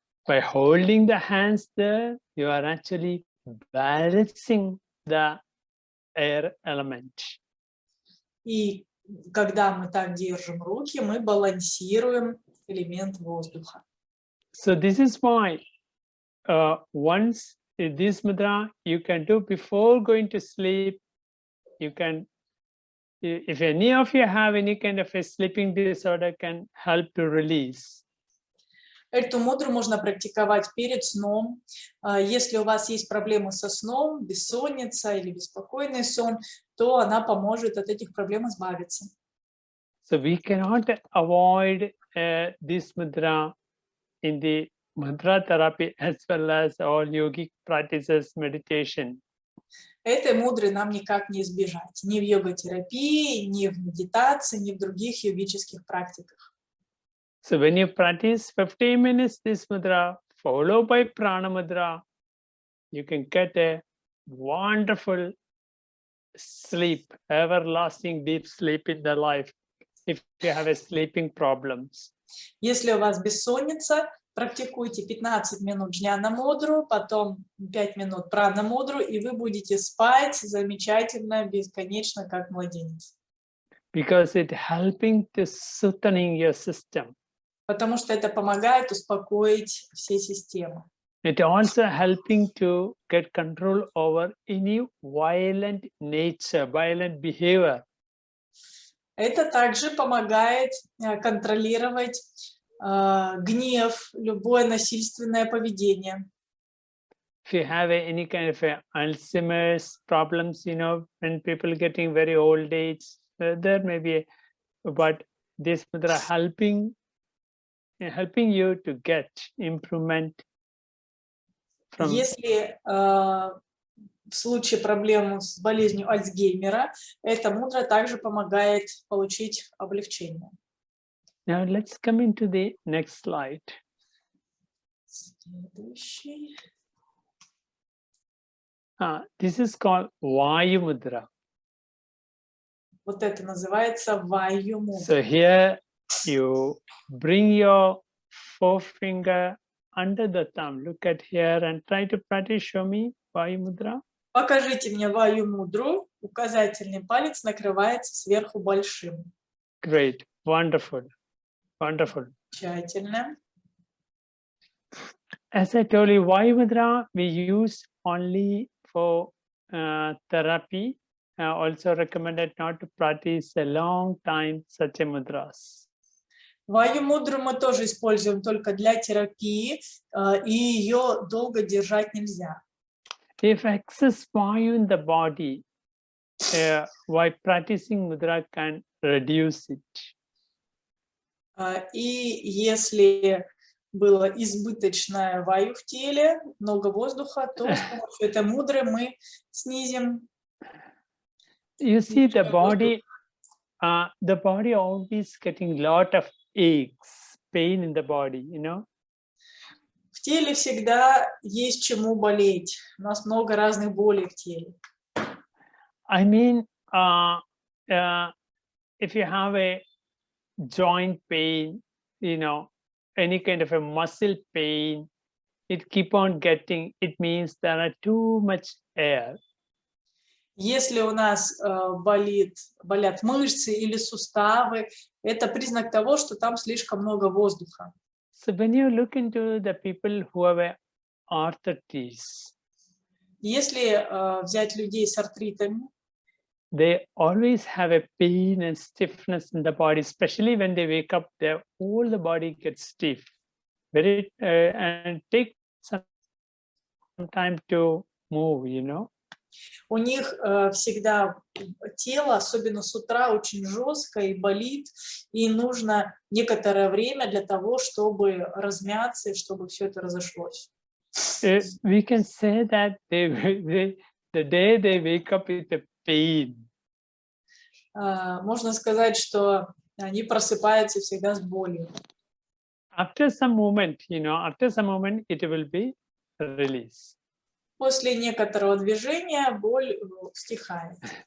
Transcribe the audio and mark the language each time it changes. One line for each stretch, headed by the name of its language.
English: By holding the hands there, you are actually balancing the air element.
Russian: И когда мы так держим руки, мы балансируем элемент воздуха.
English: So this is why once this mudra you can do before going to sleep. You can, if any of you have any kind of a sleeping disorder, can help to release.
Russian: Эту мудру можно практиковать перед сном. Если у вас есть проблемы со сном, бессонница или беспокойный сон, то она поможет от этих проблем избавиться.
English: So we cannot avoid this mudra in the mantra therapy as well as all yogic practices, meditation.
Russian: Этой мудры нам никак не избежать. Ни в йога-терапии, ни в медитации, ни в других йогических практиках.
English: So when you practice 15 minutes this mudra, followed by prana mudra, you can get a wonderful sleep, everlasting deep sleep in the life if you have a sleeping problems.
Russian: Если у вас бессонница, практикуйте 15 минут Дхняна Мудру, потом 5 минут Прана Мудру, и вы будете спать замечательно, бесконечно, как младенец.
English: Because it helping to soothing your system.
Russian: Потому что это помогает успокоить все системы.
English: It also helping to get control over any violent nature, violent behavior.
Russian: Это также помогает контролировать гнев, любое насильственное поведение.
English: If you have any kind of Alzheimer's problems, you know, when people getting very old age, there may be, but this mudra helping you to get improvement. From
Russian: Если в случае проблем с болезнью Альцгеймера, эта мудра также помогает получить облегчение.
English: Now let's come into the next slide.
Russian: Следующий.
English: This is called Vayu Mudra.
Russian: Вот это называется Вайю мудра.
English: So here you bring your forefinger under the thumb. Look at here and try to practice. Show me Vayu Mudra.
Russian: Покажите мне Вайю мудру. Указательный палец накрывается сверху большим.
English: Great, wonderful, wonderful.
Russian: Тщательно.
English: As I told you, Vayu Mudra we use only for therapy. Also recommended not to practice a long time such a mudras.
Russian: Вайю мудру мы тоже используем только для терапии, и ее долго держать нельзя.
English: If excess vayu in the body, while practicing mudra can reduce it.
Russian: И если было избыточное ваю в теле, много воздуха, то с помощью этой мудры мы снизим.
English: You see, the body always getting lot of aches, pain in the body, you know.
Russian: В теле всегда есть чему болеть. У нас много разных болей в теле.
English: I mean, if you have a joint pain, you know, any kind of a muscle pain, it keep on getting, it means there are too much air.
Russian: Если у нас болят мышцы или суставы, это признак того, что там слишком много воздуха.
English: So when you look into the people who have arthritis,
Russian: если взять людей с артритами,
English: they always have a pain and stiffness in the body, especially when they wake up, their whole the body gets stiff. Very and take some time to move, you know.
Russian: У них всегда тело, особенно с утра, очень жесткое и болит, и нужно некоторое время для того, чтобы размяться и чтобы все это разошлось.
English: We can say that the day they wake up with a pain.
Russian: Можно сказать, что они просыпаются всегда с болью.
English: After some moment, you know, after some moment, it will be released.
Russian: После некоторого движения боль стихает.